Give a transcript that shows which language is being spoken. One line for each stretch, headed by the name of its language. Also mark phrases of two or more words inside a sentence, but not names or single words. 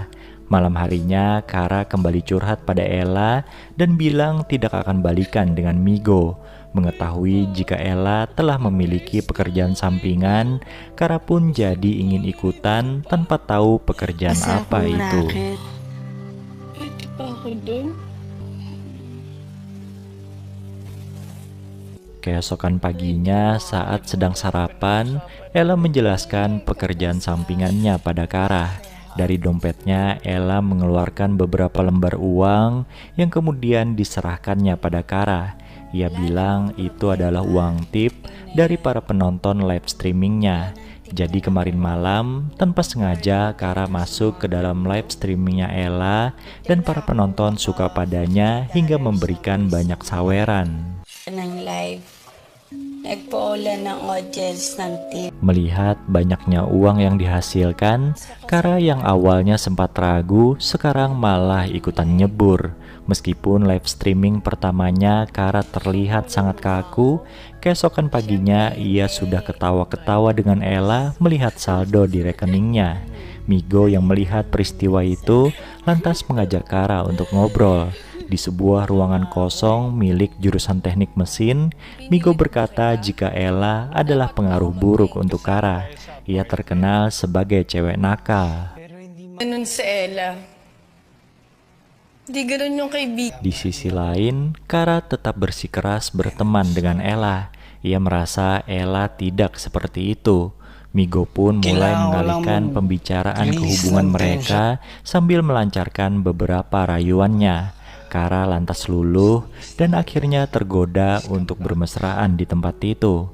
Indonesian: Malam harinya Kara kembali curhat pada Ella dan bilang tidak akan balikan dengan Migo. Mengetahui jika Ella telah memiliki pekerjaan sampingan, Kara pun jadi ingin ikutan tanpa tahu pekerjaan apa itu.
Filipino: Pwede pa ako dun?
Indonesian: Keesokan paginya saat sedang sarapan, Ella menjelaskan pekerjaan sampingannya pada Kara. Dari dompetnya, Ella mengeluarkan beberapa lembar uang yang kemudian diserahkannya pada Kara. Ia bilang itu adalah uang tip dari para penonton
English: live streamingnya.
Indonesian: Jadi kemarin malam, tanpa sengaja Kara masuk ke dalam
English: live streamingnya
Indonesian: Ella dan para penonton suka padanya hingga memberikan banyak saweran.
Filipino: Ng live. Nagpaulan ng audience ng tip.
Indonesian: Melihat banyaknya uang yang dihasilkan, Kara yang awalnya sempat ragu sekarang malah ikutan nyebur. Meskipun
English: live streaming
Indonesian: pertamanya Kara terlihat sangat kaku, keesokan paginya ia sudah ketawa-ketawa dengan Ella melihat saldo di rekeningnya. Migo yang melihat peristiwa itu lantas mengajak Kara untuk ngobrol. Di sebuah ruangan kosong milik jurusan teknik mesin, Migo berkata jika Ella adalah pengaruh buruk untuk Kara. Ia terkenal sebagai cewek nakal.
Filipino: Ganun si Ella. Di ganun yung kaibigan.
Indonesian: Di sisi lain, Kara tetap bersikeras berteman dengan Ella. Ia merasa Ella tidak seperti itu. Migo pun mulai mengalihkan pembicaraan ke hubungan mereka sambil melancarkan beberapa rayuannya. Kara lantas luluh dan akhirnya tergoda untuk bermesraan di tempat itu.